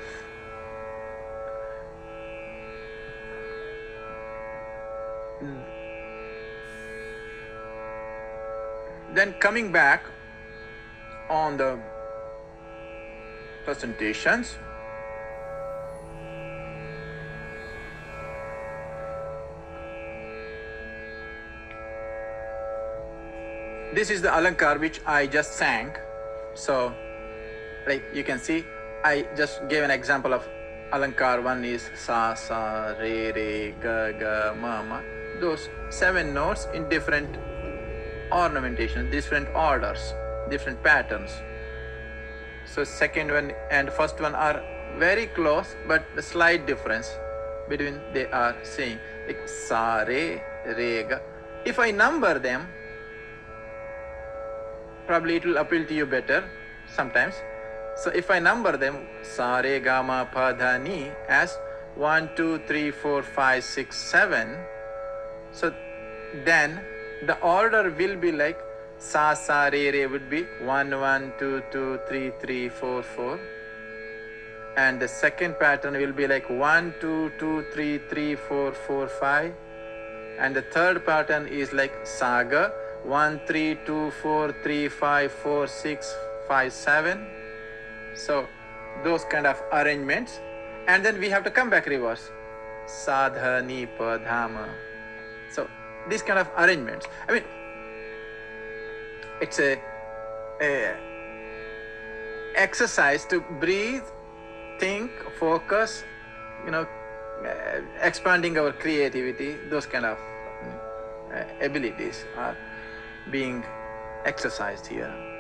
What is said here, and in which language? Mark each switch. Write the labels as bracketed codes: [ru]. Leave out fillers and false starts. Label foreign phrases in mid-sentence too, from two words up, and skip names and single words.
[en] Then coming back on the presentations, this is the alankar which I just sang. So like you can see, I just gave an example of alankar. One is sa, sa, re, re, ga, ga, ma, ma. Those 7 notes in different ornamentation, different orders, different patterns. So second one and first one are very close, but the slight difference. between they are saying, like sa, re, re, ga. If I number them, probably it will appeal to you better sometimes. So if I number them, sa, re, ga, ma, pa, dha, ni, as 1, 2, 3, 4, 5, 6, 7. So then the order will be like sa, re, re would be 1, 1, 2, 2, 3, 3, 4, 4. And the second pattern will be like 1, 2, 2, 3, 3, 4, 4, 5. And the third pattern is like saga 1, 3, 2, 4, 3, 5, 4, 6, 5, 7. So those kind of arrangements. And then we have to come back reverse. Sadha, ni, pa, dhama. So these kind of arrangements. I mean, it's a exercise to breathe, think, focus, expanding our creativity. Those kind of abilities are being exercised here.